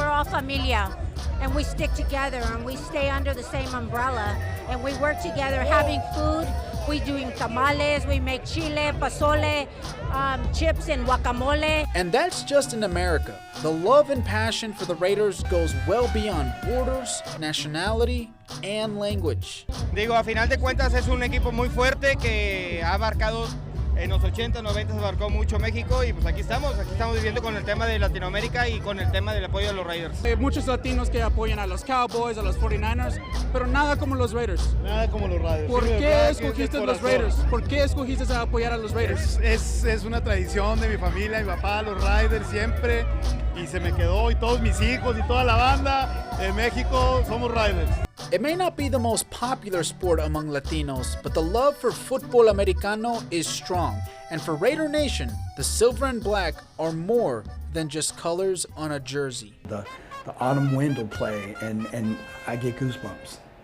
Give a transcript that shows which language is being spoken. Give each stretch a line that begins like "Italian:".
English: We're all familia, and we stick together, and we stay under the same umbrella, and we work together having food. We doing tamales, we make chile, pozole, chips and guacamole. And that's just in America. The love and passion for the Raiders goes well beyond borders, nationality, and language.
Spanish: Digo, a final de cuentas es un equipo muy fuerte que ha marcado en los 80, 90 se marcó mucho México y pues aquí estamos viviendo con el tema de Latinoamérica y con el tema del apoyo de los Raiders. Muchos latinos que apoyan a los Cowboys, a los 49ers, pero nada como los Raiders. Nada como los Raiders. ¿Por qué escogiste los Raiders? ¿Por qué escogiste a apoyar a los Raiders? Es una tradición de mi familia, mi papá, los Raiders siempre, y se me quedó, y todos mis hijos y toda la banda de México somos Raiders.
English: It may not be the most popular sport among Latinos, but the love for football americano is strong. And for Raider Nation, the silver and black are more than just colors on a jersey. The autumn wind will play, and I get goosebumps.